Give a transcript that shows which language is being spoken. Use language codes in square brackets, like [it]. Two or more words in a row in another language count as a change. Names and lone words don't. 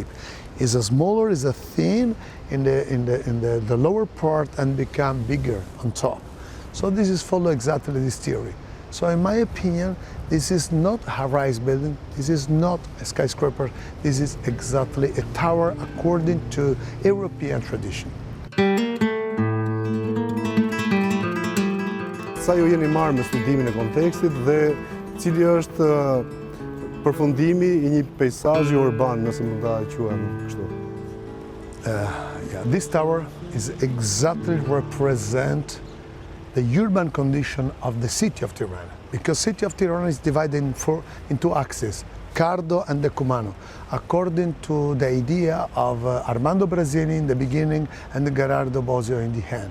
[en] Is a smaller, is a thin in the lower part and become bigger on top. So this is follow exactly this theory. So in my opinion, this is not a high-rise building, this is not a skyscraper, this is exactly a tower according to European tradition. [sq] Sa ju jeni marrë me studimin e kontekstit dhe cili është përfundimi i një peizazhi urban, nëse mund ta quajmë kështu? [en] This tower is exactly represent the urban condition of the city of Tirana, because city of Tirana is divided in two axes, Cardo and Decumano, according to the idea of Armando Brazini in the beginning and Gerardo Bosio in the end.